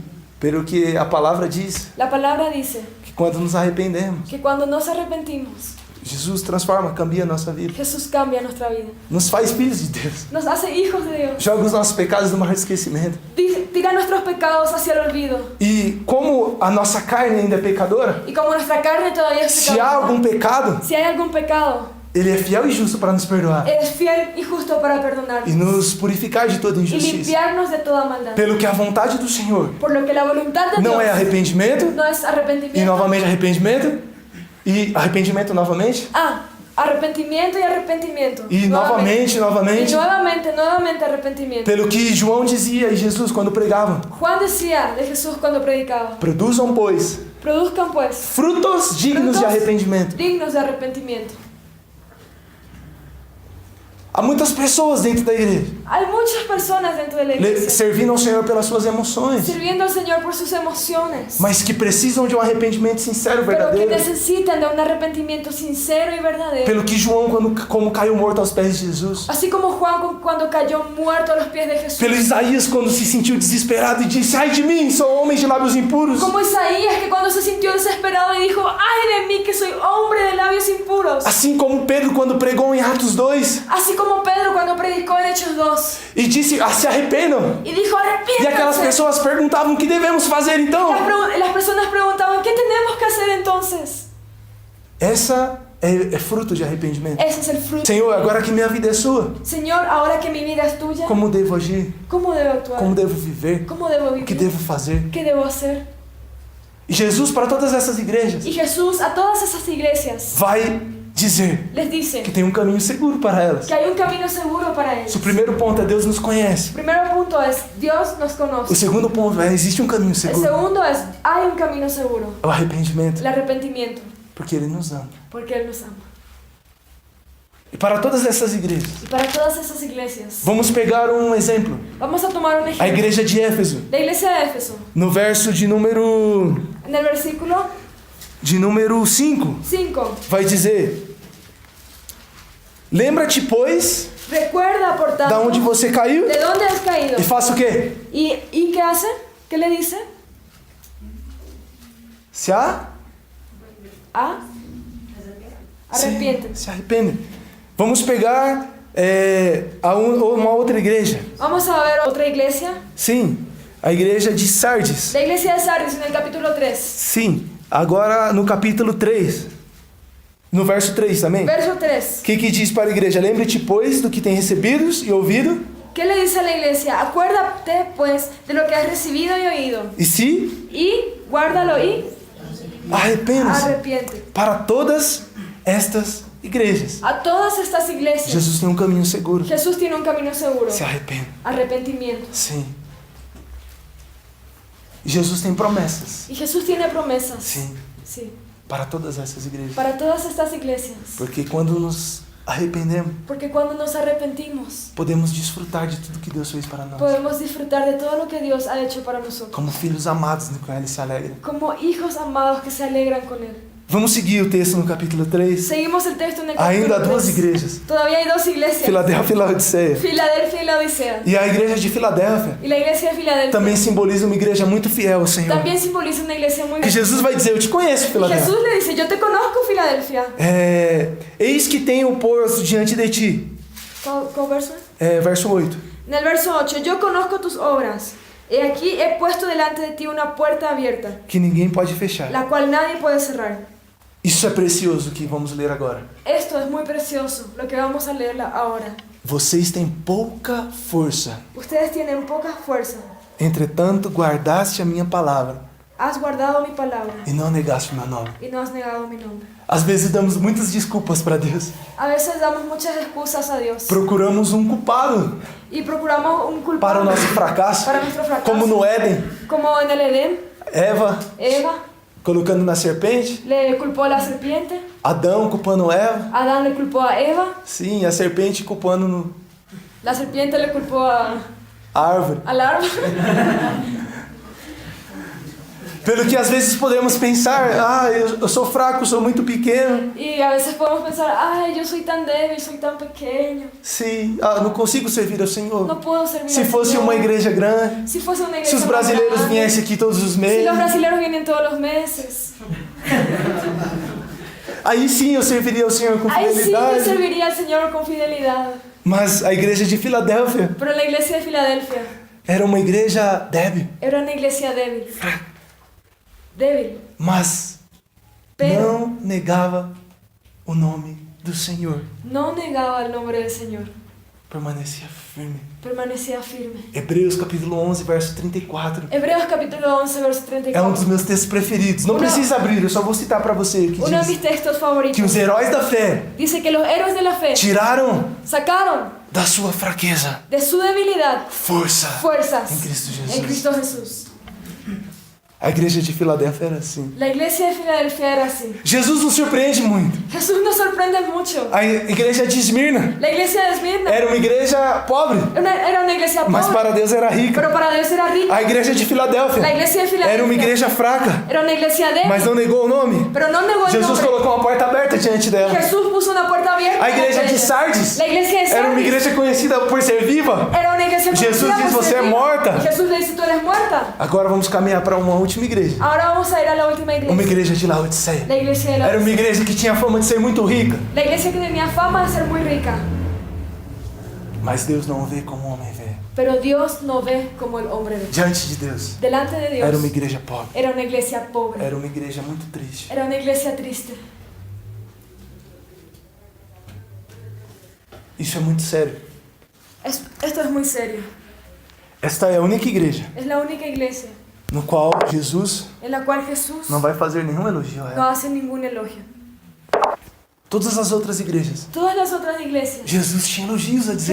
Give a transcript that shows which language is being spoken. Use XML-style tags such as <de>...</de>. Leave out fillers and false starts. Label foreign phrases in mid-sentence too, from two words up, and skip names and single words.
<pt>Pelo que a palavra diz,</pt> <es>La palabra dice</es> <pt>que quando nos arrependemos,</pt> <es>que cuando nos arrepentimos,</es> <pt>Jesus transforma, cambia a nossa vida.</pt> <es>Jesús cambia nuestra vida.</es> <pt>Nos faz filhos de Deus.</pt> <es>Nos hace hijos de Dios.</es> <pt>Joga os nossos pecados no mar de esquecimento.</pt> <es>Tira nuestros pecados hacia el olvido.</es> <pt>E como a nossa carne ainda é pecadora,</pt> <es>Y como nuestra carne todavía es</es> <pt>se há algum</pt> <es>pecadora,</es> <pt>pecado,</pt> <es>si hay algún pecado,</es> <pt>Ele é fiel e justo para nos perdoar</pt> <es>eres fiel y justo para</es> <pt>e</pt> <es>perdonarnos</es> <pt>nos purificar de toda</pt> <es>y</es> <pt>injustiça.</pt> <es>limpiarnos de toda maldad.</es> <pt>Pelo que a vontade do Senhor</pt> <es>Por lo que la voluntad de</es> <pt>não</pt> <es>Dios</es> <pt>é arrependimento,</pt> <es>no es</es> <pt>e</pt> <es>arrepentimiento.</es> <pt>novamente arrependimento, e arrependimento novamente,</pt> <es>Arrepentimiento y arrepentimiento.</es> <pt>e novamente,</pt> <es>Y</es> <pt>novamente.</pt> <es>nuevamente arrepentimiento.</es> <pt>Pelo que João dizia e Jesus quando pregava:</pt> <es>Juan decía de Jesús cuando predicaba:</es> <pt>produzam, pois,</pt> <es>produzcan pues</es> <pt>frutos dignos de</pt> <es>frutos</es> <pt>arrependimento.</pt> <es>dignos de arrepentimiento.</es> <pt>Há muitas pessoas dentro da igreja</pt> <es>Hay muchas personas dentro de la iglesia</es> <pt>servindo ao Senhor pelas suas emoções,</pt> <es>sirviendo al Señor por sus emociones,</es> <pt>mas que precisam de um arrependimento sincero,</pt> <es>pero que</es> <pt>verdadeiro.</pt> <es>necesitan de un arrepentimiento sincero y verdadero.</es> <pt>Pelo que João, como caiu morto aos pés de Jesus.</pt> <es>Así como Juan cuando cayó muerto a los pies de Jesús.</es> <pt>Pelo Isaías, quando se sentiu desesperado e disse: ai de mim, sou homem de lábios impuros.</pt> <es>Como Isaías, que cuando se sintió desesperado y dijo: ay de mí que soy hombre de labios impuros.</es> <pt>Assim como Pedro, quando pregou em Atos 2</pt> <es>Así como Pedro cuando predicó en Hechos 2</es> <pt>e disse: se arrependam.</pt> <es>y dijo:</es> <pt>E aquelas</pt> <es>arrepiéntanse.</es> <pt>pessoas perguntavam: o que devemos fazer então?</pt> <es>Las personas preguntaban: ¿qué tenemos que hacer entonces?</es> <pt>Essa é fruto de arrependimento.</pt> <es>Ese es el fruto.</es> <pt>Senhor, agora que minha vida é sua,</pt> <es>Señor, ahora que mi vida es tuya,</es> <pt>como devo agir?</pt> <es>¿cómo debo actuar?</es> <pt>Como devo viver?</pt> <es>¿Cómo debo</es> <pt>O que</pt> <es>vivir?</es> <pt>devo fazer?</pt> <es>¿Qué debo hacer?</es> <pt>E Jesus, para todas essas igrejas,</pt> <es>Y Jesús a todas esas iglesias</es> <pt>vai dizer</pt> <es>les dice</es> <pt>que tem um caminho seguro para elas.</pt> <es>que hay un camino seguro para ellos.</es> <pt>O primeiro ponto é: Deus nos conhece.</pt> <es>El primer punto es: Dios nos</es> <pt>O</pt> <es>conoce.</es> <pt>segundo ponto é: existe um caminho</pt> <es>El</es> <pt>seguro.</pt> <es>segundo es: hay un camino seguro.</es> <pt>É o arrependimento,</pt> <es>El arrepentimiento,</es> <pt>porque Ele nos ama.</pt> <es>porque Él nos ama.</es> <pt>E para todas essas igrejas,</pt> <es>Y para todas esas iglesias,</es> <pt>vamos pegar um exemplo.</pt> <es>vamos a tomar un</es> <pt>A</pt> <es>ejemplo.</es> <pt>igreja de Éfeso,</pt> <es>La iglesia de Éfeso,</es> <pt>no verso de número</pt> <es>en el versículo</es> <pt>5,</pt> <es>5.</es> <pt>vai dizer: lembra-te, pois,</pt> <es>Recuerda, por tanto,</es> <pt>da onde você caiu</pt> <es>de dónde has caído.</es> <pt>e faça o quê?</pt> <es>¿Y qué hace? ¿Qué le dice?</es> <pt>Se</pt> <es>Arrepiente.</es> <pt>se arrepende. Vamos pegar uma outra igreja.</pt> <es>Vamos a ver otra iglesia.</es> <pt>Sim, a igreja de Sardes.</pt> <es>La iglesia de Sardis en el capítulo 3.</es> <pt>Sim, agora no capítulo 3, no verso 3 também.</pt> <es>Verso 3.</es> <pt>O que diz para a igreja? Lembre-te, pois, do que tem recebido e ouvido,</pt> <es>¿Qué le dice a la iglesia? Acuérdate pues de lo que has recibido y oído.</es> <pt>e se</pt> <es>Y guárdalo y</es> <pt>arrependa-se.</pt> <es>arrepiente.</es> <pt>Para todas estas igrejas,</pt> <es>A todas estas iglesias,</es> <pt>Jesus tem um caminho seguro.</pt> <es>Jesús tiene un camino seguro.</es> <pt>Se arrependa.</pt> <es>Arrepentimiento.</es> <pt>Sim. E Jesus tem promessas.</pt> <es>Y Jesús tiene promesas.</es> <pt>Sim.</pt> <es>Sí.</es> <pt>Para todas essas igrejas.</pt> <es>Para todas estas iglesias.</es> <pt>Porque quando nos arrependemos,</pt> <es>Porque cuando nos arrepentimos,</es> <pt>podemos desfrutar de tudo que Deus fez para nós.</pt> <es>podemos disfrutar de todo lo que Dios ha hecho para nosotros.</es> <pt>Como filhos amados no qual Ele se alegra.</pt> <es>Como hijos amados que se alegran con Él.</es> <pt>Vamos seguir o texto no capítulo 3.</pt> <es>Seguimos el texto en el</es> <pt>Ainda há</pt> <es>capítulo</es> <pt>duas</pt> <es>3.</es> <pt>igrejas.</pt> <es>Todavía hay dos iglesias.</es> <pt>Filadélfia e Laodiceia.</pt> <es>Filadelfia y Laodicea.</es> <pt>E a igreja de Filadélfia</pt> <es>Y la iglesia de Filadelfia</es> <pt>também simboliza uma igreja muito fiel ao Senhor.</pt> <es>también simboliza una iglesia muy</es> <pt>Que Jesus vai dizer: eu te conheço,</pt> <es>Y</es> <pt>Filadélfia.</pt> <es>Jesús le dice: yo te conozco, Filadelfia.</es> <pt>Eis que tenho posto diante de ti.</pt> <es>¿Cuál verso?</es> <pt>Verso 8.</pt> <es>En el verso 8: yo conozco tus obras. He aquí he puesto delante de ti una puerta abierta,</es> <pt>Que ninguém pode fechar.</pt> <es>la cual nadie puede cerrar.</es> <pt>Isso é precioso que vamos ler agora.</pt> <es>Esto es muy precioso, lo que vamos a leer ahora.</es> <pt>Vocês têm pouca força.</pt> <es>Ustedes tienen poca fuerza.</es> <pt>Entretanto, guardaste a minha palavra</pt> <es>Has guardado mi palabra</es> <pt>e não negaste o meu nome.</pt> <es>y no has negado mi nombre.</es> <pt>Às vezes damos muitas desculpas para Deus.</pt> <es>A veces damos muchas excusas a Dios</es> <pt>Procuramos um culpado</pt> <es>y procuramos un</es> <pt>para o</pt> <es>culpable</es> <pt>nosso fracasso.</pt> <es>para nuestro fracaso.</es> <pt>Como no Éden,</pt> <es>Como en el Edén,</es> <pt>Eva</pt> <es>Eva</es> <pt>colocando na serpente,</pt> <es>le culpó a la serpiente,</es> <pt>Adão culpando Eva.</pt> <es>Adán le culpó a Eva,</es> <pt>Sim, a serpente culpando</pt> <es>la serpiente le culpó a</es> <pt>a árvore.</pt> <es>al árbol.</es> <pt>Pelo que às vezes podemos pensar, eu sou fraco, sou muito pequeno.</pt> <es>Y a veces podemos pensar, ay, yo soy tan débil, soy tan pequeño.</es> <pt>Sim, não consigo servir ao Senhor.</pt> <es>No puedo servir</es> <pt>Se</pt> <es>al</es> <pt>fosse</pt> <es>Señor.</es> <pt>uma igreja grande,</pt> <es>Si fuese una</es> <pt>se</pt> <es>iglesia</es> <pt>os</pt> <es>más</es> <pt>brasileiros</pt> <es>grande,</es> <pt>viessem aqui todos os</pt> <es>si</es> <pt>meses,</pt> <es>los brasileños vienen todos los meses,</es> <pt>aí sim eu serviria ao Senhor com</pt> <es>ahí sí yo</es> <pt>fidelidade.</pt> <es>serviría al Señor con fidelidad.</es> <pt>Mas a igreja de Filadélfia</pt> <es>Pero la iglesia de Filadelfia</es> <pt>era uma igreja débil,</pt> <es>era una iglesia débil. Débil.</es> <pt>mas</pt> <es>Pero</es> <pt>não negava o nome do Senhor.</pt> <es>no negaba el nombre del Señor.</es> <pt>Permanecia firme.</pt> <es>Permanecía firme.</es> <pt>Hebreus capítulo 11, verso 34.</pt> <es>Hebreos capítulo 11, verso</es> <pt>É um</pt> <es>34.</es> <pt>dos meus textos preferidos. Não precisa abrir, eu só vou citar para você que</pt> <es>Uno de mis</es> <pt>diz</pt> <es>textos</es> <pt>que</pt> <es>favoritos.</es> <pt>os heróis da fé</pt> <es>Dice que los héroes de la fe</es> <pt>tiraram</pt> <es>sacaron</es> <pt>da sua fraqueza</pt> <es>de su debilidad fuerzas fuerzas</es> <pt>em Cristo Jesus.</pt> <es>en Cristo Jesús.</es> <pt>A igreja de Filadélfia era assim.</pt> <es>La iglesia de Filadelfia era así.</es> <pt>Jesus nos surpreende muito.</pt> <es>Jesús nos sorprende mucho.</es> <pt>A igreja de Esmirna</pt> <es>La iglesia de Esmirna</es> <pt>era uma igreja pobre,</pt> <es>era una iglesia</es> <pt>mas</pt> <es>pobre,</es> <pt>para Deus era rica.</pt> <es>pero para Dios era rica.</es> <pt>A igreja de</pt> <es>La</es> <pt>Filadélfia</pt> <es>iglesia de</es> <pt>era uma</pt> <es>Filadelfia</es> <pt>igreja fraca,</pt> <es>era una iglesia débil,</es> <pt>mas não negou o nome.</pt> <es>pero no negó el</es> <pt>Jesus</pt> <es>nombre.</es> <pt>colocou uma porta aberta diante dela.</pt> <es>Jesús puso una puerta abierta. A igreja delante de ella.</es> <pt>Sardes</pt> <es>La iglesia de</es> <pt>era uma</pt> <es>Sardis</es> <pt>igreja conhecida por ser viva.</pt> <es>era una iglesia</es> <pt>Jesus</pt> <es>conocida</es> <pt>diz,</pt> <es>por</es> <pt>"Você</pt> <es>ser</es> <pt>é</pt> <es>viva".</es> <pt>morta.</pt> <es>Y Jesús le dice, tú eres muerta.</es> <pt>Agora vamos caminhar para uma última igreja.</pt> <es>Ahora vamos a ir a la última</es> <pt>Uma</pt> <es>iglesia.</es> <pt>igreja de Laodiceia.</pt> <es>La iglesia de la</es> <pt>Era uma igreja que tinha fama de ser muito rica,</pt> <es>La iglesia que tenía fama de ser muy rica.</es> <pt>mas Deus não vê como o homem vê.</pt> <es>Pero Dios no ve como el hombre ve.</es> <pt>Diante de Deus,</pt> <es>Delante de Dios</es> <pt>era uma igreja pobre.</pt> <es>era una iglesia pobre.</es> <pt>Era uma igreja muito triste.</pt> <es>Era una iglesia triste.</es> <pt>Isso é muito sério.</pt> <es>Esto es muy serio.</es> <pt>Esta é a única igreja</pt> <es>Es la única iglesia</es> <pt>no qual Jesus</pt> <es>en la cual Jesús</es> <pt>não vai fazer nenhum elogio a</pt> <es>no</es> <pt>ela.</pt> <es>hace ningún elogio.</es> <pt>Todas as outras igrejas,</pt> <es>Todas las otras iglesias,</es> <pt>Jesus tinha elogios a dizer.</pt>